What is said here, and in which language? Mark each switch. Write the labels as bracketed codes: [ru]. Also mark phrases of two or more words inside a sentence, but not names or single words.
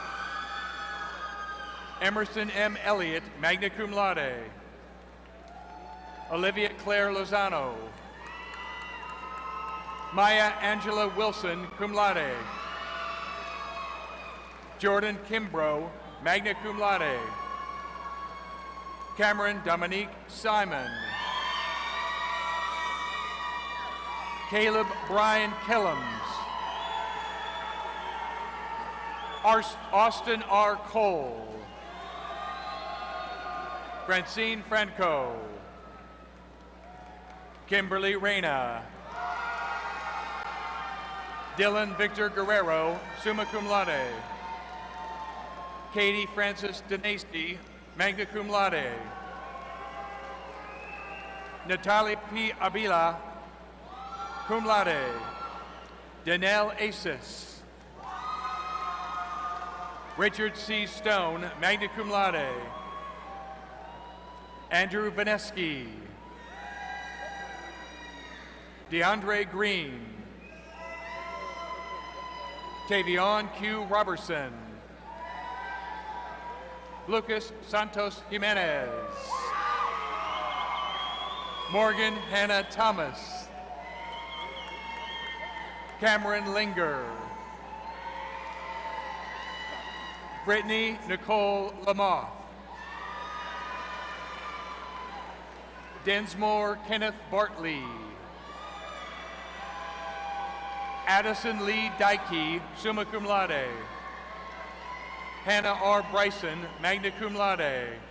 [en] Emerson M. [la] Elliott, magna cum laude. [en] Olivia Claire Lozano. Maya Angela Wilson, [la] cum laude. Jordan Kimbrough, magna cum laude. [en] Cameron Dominique Simon. Caleb Brian Killams. Austin R. Cole. Francine Franco. Kimberly Reyna. Dylan Victor Guerrero, [la] summa cum laude. [en] Katie Francis Denasty, [la] magna cum laude. [en] Natalia P. Abila, [la] cum laude. [en] Danelle Asis. Richard C. Stone, [la] magna cum laude. [en] Andrew Vaneski. DeAndre Green. Tavion Q. Robertson. Lucas Santos Jimenez. Morgan Hannah Thomas. Cameron Linger. Brittany Nicole Lamoth. Densmore Kenneth Bartley. Addison Lee Dykey, [la] summa cum laude. [en] Hannah R. Bryson, [la] magna cum laude.